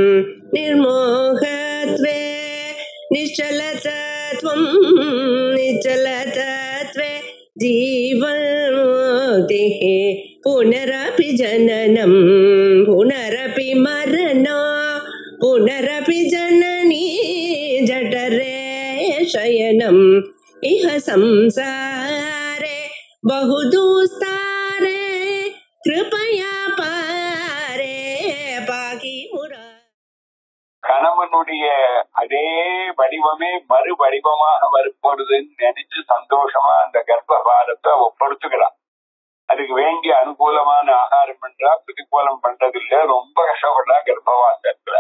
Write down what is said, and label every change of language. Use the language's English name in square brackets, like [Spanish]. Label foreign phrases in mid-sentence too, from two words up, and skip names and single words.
[Sanskrit] निर्मोहत्वे निश्चलतत्वं निश्चलतत्वे जीवन्मुक्तिः पुनरपि जननं पुनरपि मरणं पुनरपि जननी जठरे शयनम् इह संसारे बहुदुस्तारे कृपया पारे पाहि मुरा. [Tamil] கணவனுடைய அதே வடிவமே மறு வடிவமாக வரப்போறதுன்னு நினைச்சு சந்தோஷமா அந்த கர்ப்பபாரத்தை ஒப்படுத்துக்கிறான். அதுக்கு வேண்டிய அனுகூலமான ஆகாரம் பண்றா, பிரதிகூலம் பண்றதில்ல, ரொம்ப கஷ்டப்படுறா கர்ப்பவாசத்துல.